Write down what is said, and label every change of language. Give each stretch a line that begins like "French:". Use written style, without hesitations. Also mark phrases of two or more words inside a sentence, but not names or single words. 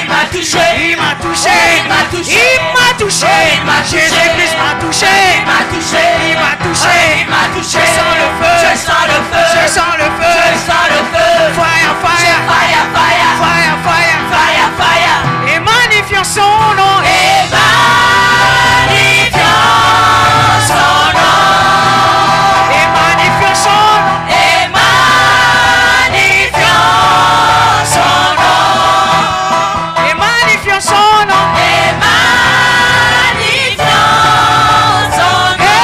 French: touché, il m'a touché, il m'a touché, il m'a touché, il m'a touché, Jésus-Christ m'a touché, il m'a touché, il m'a touché, il m'a touché. Je sens le feu, je sens le feu, je sens le feu, je sens le feu.
English: Fire, fire, fire, fire, fire, fire, fire, fire.
French: Et magnifiant son nom, et magnifiant son nom, et magnifiant son nom, et magnifiant son nom, et magnifiant son nom, et magnifiant son nom.